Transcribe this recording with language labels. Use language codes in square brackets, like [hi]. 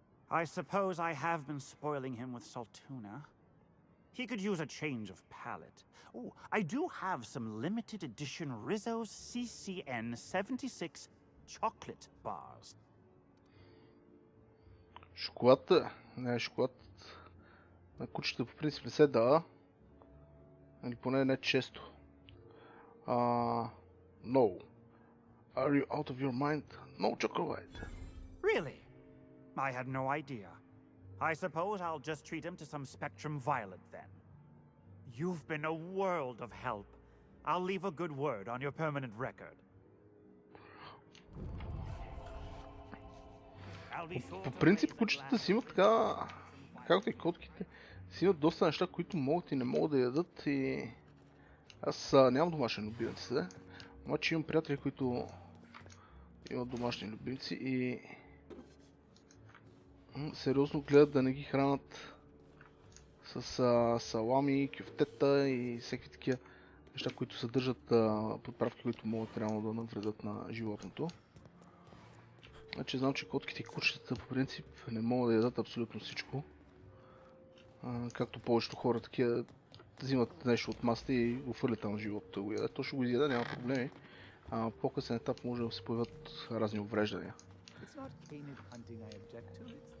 [en] I suppose I have been spoiling him with Saltuna. He could use a change of palate. Oh, I do have some limited edition Rizzo's CCN 76 chocolate bars. [bg] Шоколад? Не, шоколад на кучета по принцип не се дава. Или поне не често. [en] No. Are you out of your mind? No chocolate. Really? I had no idea. I suppose I'll just treat him to some spectrum violet then. You've been a world of help. I'll leave a good word on your permanent record. [bg] По принцип кучетата си имат така, както и котките, си имат доста неща, които могат и не могат да ядат и Аз нямам домашен любимец, обаче имам приятели, които имат домашни любимци и сериозно гледат да не ги хранат с салами, кюфтета и всеки такива неща, които съдържат подправки, които могат реално да навредят на животното. Значи знам, че котките и кучетата по принцип не могат да ядат абсолютно всичко. Както повечето хора такива взимат нещо от масата и го фърлят там в живота да го ядат. То ще го изяда, няма проблеми. По-късен етап може да се появят разни увреждания. [en] It's not canid hunting I object to, it's the...